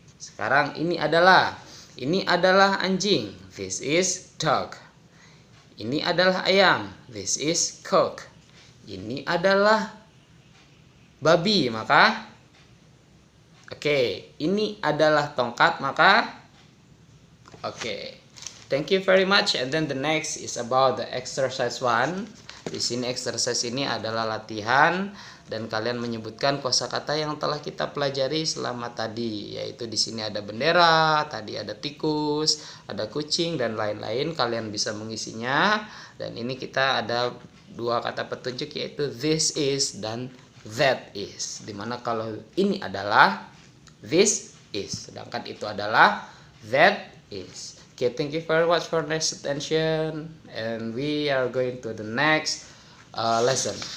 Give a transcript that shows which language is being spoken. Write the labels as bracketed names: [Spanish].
[Indonesian] Sekarang ini adalah anjing, [English] this is dog. [Indonesian] Ini adalah ayam, [English] this is cock. [Indonesian] Ini adalah babi, maka Oke, ini adalah tongkat, maka oke. [English] Thank you very much. And then the next is about the exercise 1. [Indonesian] Di sini exercise ini adalah latihan dan kalian menyebutkan kosakata yang telah kita pelajari selama tadi, yaitu di sini ada bendera, tadi ada tikus, ada kucing dan lain-lain. Kalian bisa mengisinya. Dan ini kita ada dua kata petunjuk, yaitu [English] this is [Indonesian] dan [English] that is. [Indonesian] Dimana kalau ini adalah [English] this is, [Indonesian] sedangkan itu adalah [English] that is. Okay, thank you very much for next attention, and we are going to the next lesson.